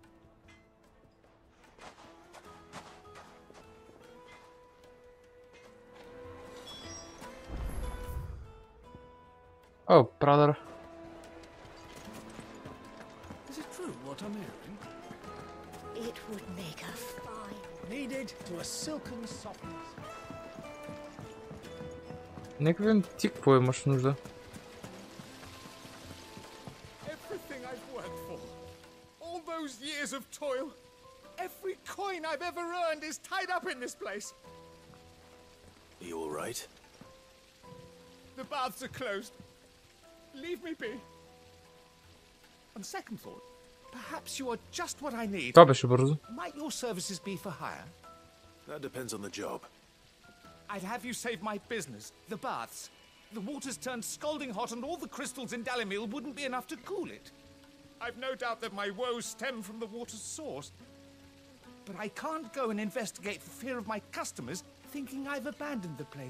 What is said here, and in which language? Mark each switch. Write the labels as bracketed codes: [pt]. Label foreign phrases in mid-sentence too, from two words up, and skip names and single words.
[en] Oh, brother. Is it true what I'm hearing? It would make a fine. Kneaded to a silken softness. [bg] Нека видим ти какво имаш нужда. [en] Everything I've worked for, all those years of toil, every coin I've ever earned is tied up in this place. Are you all right? The baths are closed. Leave me be. On second thought, perhaps you are just what I need. [bg] Това беше бързо. [en] Might your services be for hire? That depends on the job. I'd have you save my business, the baths. The water's turned scalding hot and all the crystals in Dalimil wouldn't be enough to cool it. I've no doubt that my woes stem from the water's source. But I can't go and investigate for fear of my customers thinking I've abandoned the place.